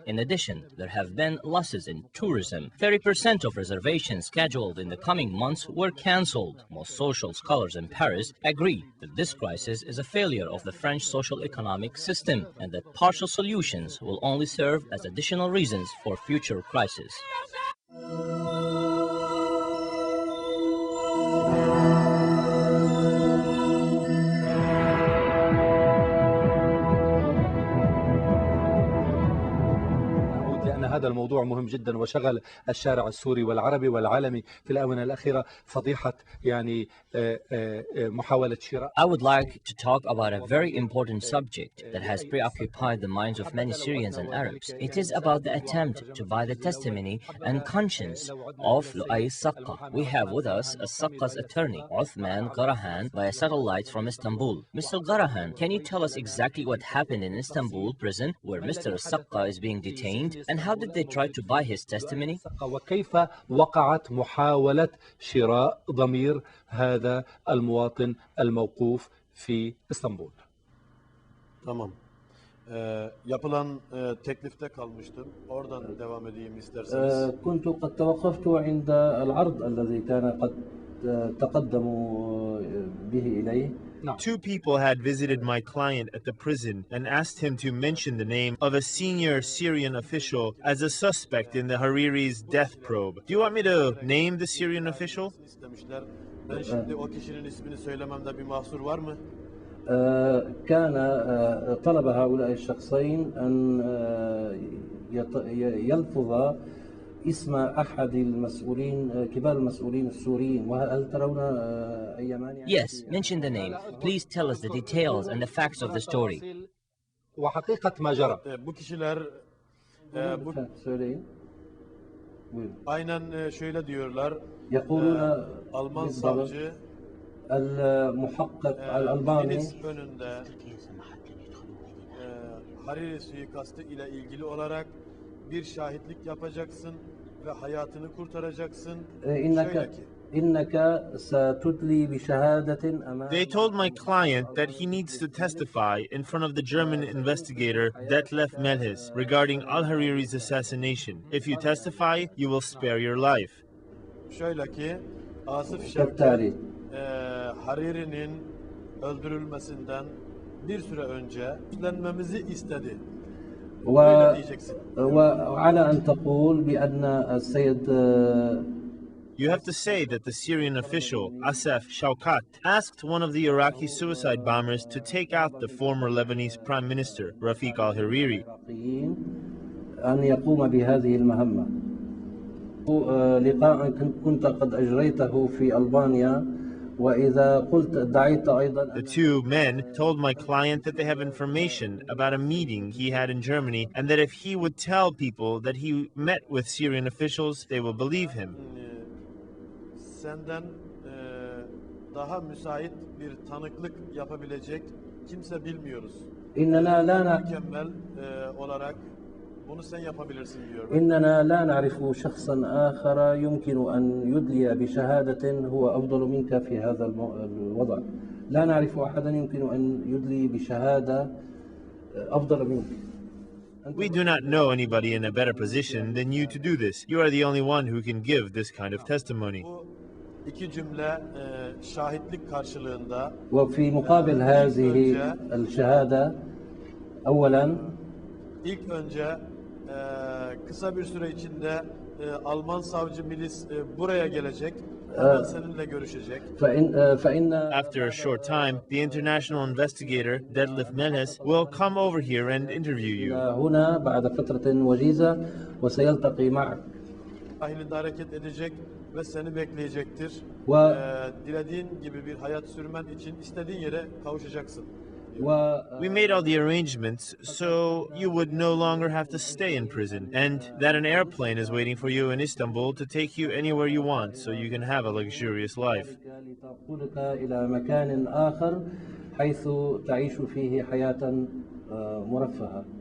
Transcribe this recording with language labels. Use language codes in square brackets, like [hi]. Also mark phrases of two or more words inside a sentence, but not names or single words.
[en] In addition, there have been losses in tourism. 30% of reservations scheduled in the coming months were cancelled. Most social scholars in Paris agree that this crisis is a failure of the French social economic system and that partial solutions will only serve as additional reasons for future crises. [ar] هذا الموضوع مهم جدا وشغل الشارع السوري والعربي والعالمي في الآونة الأخيرة فضيحة محاولة شراء. [en] I would like to talk about a very important subject that has preoccupied the minds of many Syrians and Arabs. It is about the attempt to buy the testimony and conscience of Lu'ay Saqqa. We have with us Saqqa's attorney, Uthman Garahan, via satellite from Istanbul. Mr. Garahan, can you tell us exactly what happened in Istanbul prison where Mr. Saqqa is being detained, and how did they try to buy his testimony? [ar] وكيف وقعت محاولة شراء ضمير هذا المواطن الموقوف في اسطنبول؟ [tr] Tamam. Yapılan teklifte kalmıştım. Oradan devam edeyim isterseniz. [ar] كنت قد توقفت عند العرض الذي كان قد تقدموا به إليه. [en] Two people had visited my client at the prison and asked him to mention the name of a senior Syrian official as a suspect in the Hariri's death probe. Do you want me to name the Syrian official? [tr] Ben şimdi o kişinin ismini söylememde bir mahsur var mı? [ar] كان طلب هؤلاء الشخصين أن يلفظ اسم أحد المسؤولين كبار المسؤولين السوريين وهل ترون أي مانع؟ [en] Yes, mention the name. Please tell us the details and the facts of the story. [ar] وحقيقة ما جرى. [tr] Bu kişiler aynen şöyle diyorlar. Alman savcı [ar] المحقق الألباني [tr] önünde Hariri suikastı ile ilgili olarak bir şahitlik yapacaksın ve hayatını kurtaracaksın. Şöyle ki [en] They told my client that he needs to testify in front of the German investigator Detlef Melhis regarding al-Hariri's assassination. If you testify, you will spare your life. [tr] Şöyle ki Asif Şevket Hariri'nin öldürülmesinden bir süre önce üstlenmemizi istedi. [ar] وعلى أن تقول بأن السيد [en] You have to say that the Syrian official, Asaf Shaukat, asked one of the Iraqi suicide bombers to take out the former Lebanese Prime Minister, Rafik al-Hariri. [ar] أن يقوم بهذه المهمة. لقاء كنت قد أجريته في ألبانيا وإذا قلت ادعيت أيضا. [en] The two men told my client that they have information about a meeting he had in Germany and that if he would tell people that he met with Syrian officials, they will believe him. [tr] Senden daha müsait bir tanıklık yapabilecek kimse bilmiyoruz. [ar] إننا لا [tr] mükemmel olarak bunu sen yapabilirsin diyor. [ar] إننا لا نعرف شخصا آخر يمكن أن يدلي بشهادة هو أفضل منك في هذا الوضع. لا نعرف أحدا يمكن أن يدلي بشهادة أفضل منك. [en] We do not know anybody in a better position than you to do this. You are the only one who can give this kind of testimony. [tr] İki cümle şahitlik karşılığında. [ar] وفي مقابل هذه الشهادة أولا. [tr] İlk önce kısa bir süre içinde Alman savcı milis buraya gelecek. Hemen seninle görüşecek. [en] After a short time, the international investigator Detlef Meles will come over here and interview you. [ar] هنا بعد فترة وجيزة وسيلتقي معك. [tr] Dahilinde hareket edecek ve seni bekleyecektir. Dilediğin gibi bir hayat sürmen için istediğin yere kavuşacaksın. [en] We made all the arrangements so you would no longer have to stay in prison and that an airplane is waiting for you in Istanbul to take you anywhere you want so you can have a luxurious life. [ar] إلى مكان آخر حيث تعيش فيه حياة مرفهة.